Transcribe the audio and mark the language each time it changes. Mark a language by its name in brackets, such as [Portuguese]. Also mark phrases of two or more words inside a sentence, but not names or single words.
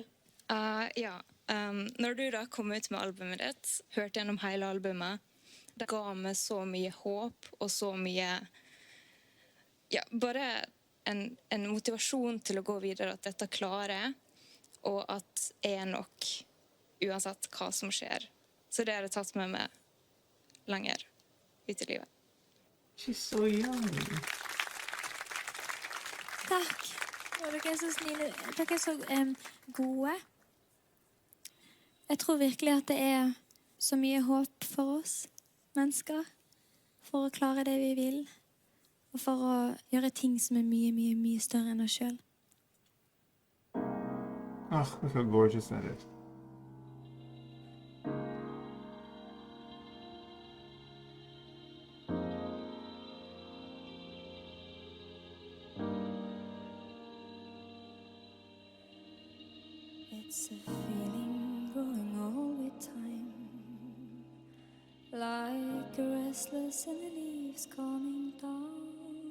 [Norwegian] Når du da kom ut med albumet ditt, hørte gjennom hele albumet, det ga meg så mye håp og så mye, bare en motivasjon til å gå videre, at dette klarer jeg, og at jeg er nok, uansett hva som skjer. Så det har jeg tatt med meg lenger ut i livet. [English] She's so young. [Norwegian] Takk. Og dere er så snille. Dere er så gode. Jeg tror virkelig at det er så mye håp for oss mennesker, for å klare det vi vil, og for å gjøre ting som er mye, mye, mye større enn oss selv. [English] Oh, look how gorgeous that is. It's a feeling growing all with time, like a restless in the leaves coming down.